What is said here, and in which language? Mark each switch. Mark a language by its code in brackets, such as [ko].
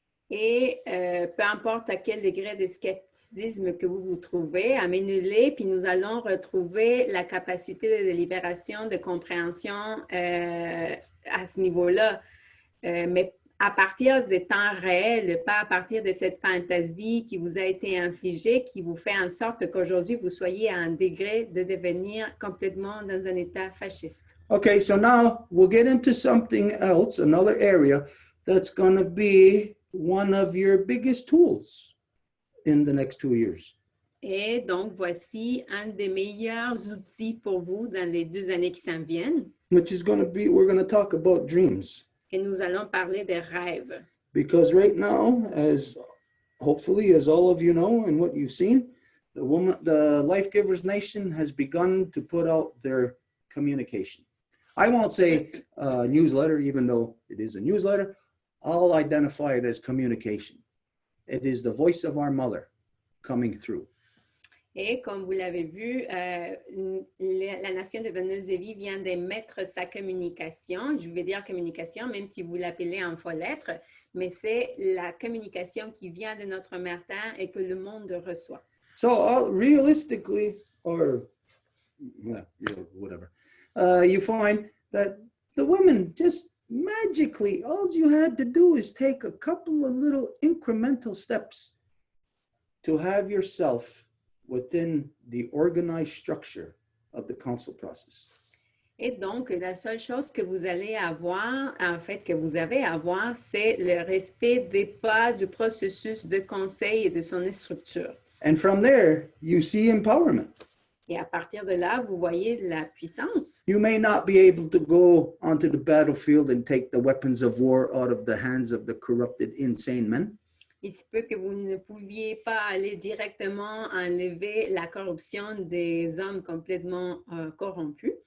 [fr] Et peu importe à quel degré de scepticisme que vous vous trouvez, amenez-les, puis nous allons retrouver la capacité de délibération, de compréhension à ce niveau-là. Mais à partir des temps réels, pas à partir de cette fantaisie qui vous a été infligée, qui vous fait en sorte qu'aujourd'hui, vous soyez à un degré de devenir complètement dans un état fasciste. [en] Okay, so now we'll get into something else, another area that's going to be one of your biggest tools in the next 2 years. [fr] Et donc, voici un des meilleurs outils pour vous dans les 2 années qui s'en viennent. [en] Which is going to be, we're going to talk about dreams. [fr] Et nous allons parler des rêves. [en] Because right now, as hopefully as all of you know and what you've seen, the Life Givers Nation has begun to put out their communication. I won't say newsletter, even though it is a newsletter. I'll identify it as communication. It is the voice of our mother coming through. [fr] Et comme vous l'avez vu, la Nation des Donneuses de Vie vient d'émettre sa communication. Je vais dire communication, même si vous l'appelez en four-lettres, mais c'est la communication qui vient de notre Mère Terre et que le monde reçoit. [en] So realistically, or whatever, you find that the women just magically, all you had to do is take a couple of little incremental steps to have yourself within the organized structure of the council process. [fr] Et donc, la seule chose que vous allez avoir, en fait, que vous avez à avoir, c'est le respect des pas du processus de conseil et de son structure. [en] And from there, you see empowerment. [fr] Et à partir de là, vous voyez la puissance. [en] You may not be able to go onto the battlefield and take the weapons of war out of the hands of the corrupted, insane men. [fr] il se peut que vous ne pouviez pas aller directement enlever la corruption des hommes complètement corrompus.